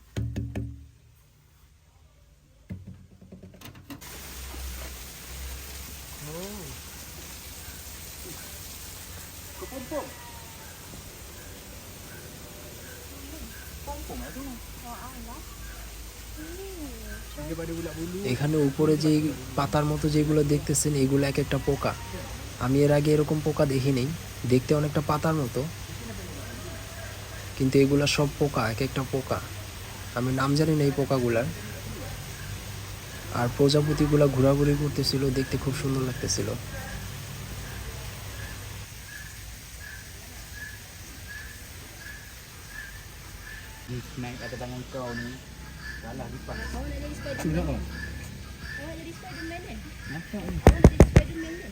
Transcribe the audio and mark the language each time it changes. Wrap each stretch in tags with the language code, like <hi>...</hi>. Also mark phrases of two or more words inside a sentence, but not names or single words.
<ms>Oh, Kepompong. Pompong itu. Daripada bulat bulu.</ms> <bn>এখানে উপরে যে পাতার মতো যেগুলো দেখতেছেন এগুলো এক একটা পোকা। আমি এর আগে এরকম পোকা দেখিনি। দেখতে অনেকটা পাতার মতো, কিন্তু এগুলা সব পোকা, এক একটা পোকা। আমি নাম জানি না এই পোকাগুলার। আর প্রজাপতিগুলা ঘোরাঘুরি করতেছিল, দেখতে খুব সুন্দর লাগতেছিল।</bn> <ms>Naik atas tangan kau ni. Salah lipat. Awak nak jadi Tu Spiderman? apa? Awak jadi Spiderman kan? Nampak ni. Awak jadi Spiderman kan?</ms>